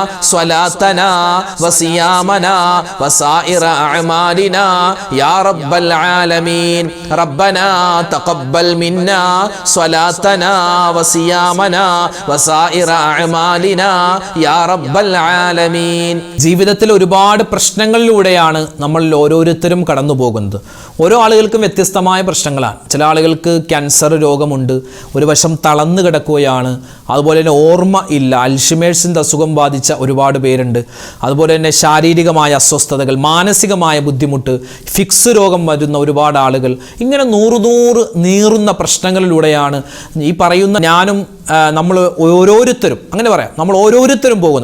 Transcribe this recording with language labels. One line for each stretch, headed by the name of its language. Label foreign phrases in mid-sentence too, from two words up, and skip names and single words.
Arabic: صلاتنا وصيامنا وسائر أعمالنا يا رب العالمين ربنا تقبل منا صلاتنا وصيامنا وسائر أعمالنا يا رب العالمين
Malayalam: ജീവിതത്തിൽ ഒരുപാട് പ്രശ്നങ്ങളിലൂടെയാണ് നമ്മൾ ഓരോരുത്തരും കടന്നു പോകുന്നത്. ഓരോ ആളുകൾക്കും വ്യത്യസ്തമായ പ്രശ്നങ്ങളാണ്. ചില ആളുകൾക്ക് ക്യാൻസർ രോഗമുണ്ട്, ഒരു വശം തളർന്നു കിടക്കുകയാണ്, അതുപോലെ തന്നെ ഓർമ്മ ഇല്ല, അൽഷിമേഴ്സിൻ്റെ അസുഖം ബാധിച്ച ഒരുപാട് പേരുണ്ട്, അതുപോലെ തന്നെ ശാരീരികമായ അസ്വസ്ഥതകൾ, മാനസികമായ ബുദ്ധിമുട്ട്, ഫിക്സ് രോഗം വരുന്ന ഒരുപാട് ആളുകൾ, ഇങ്ങനെ നൂറ് നീറുന്ന പ്രശ്നങ്ങളിലൂടെയാണ് ഈ പറയുന്ന ഞാനും നമ്മൾ ഓരോരുത്തരും, അങ്ങനെ പറയാം, നമ്മൾ ഓരോരുത്തരും പോകുന്നു.